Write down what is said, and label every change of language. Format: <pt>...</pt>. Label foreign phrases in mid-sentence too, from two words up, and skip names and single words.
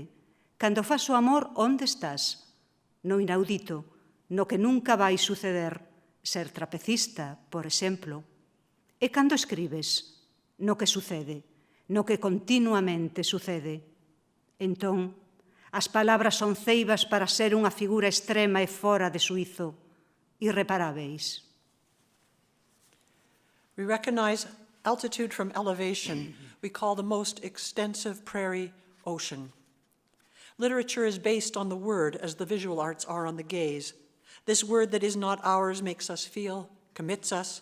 <gl>Cando fas o amor, onde estás? No inaudito, no que nunca vai suceder, ser trapecista, por exemplo. E cando escribes? No que sucede, no que continuamente sucede. Entón, as palabras son ceibas para ser unha figura extrema e fora de suízo, irreparáveis.</gl> <en>We recognize altitude from elevation. We call the most extensive prairie ocean. Literature is based on the word as the visual arts are on the gaze. This word that is not ours makes us feel, commits us.</en>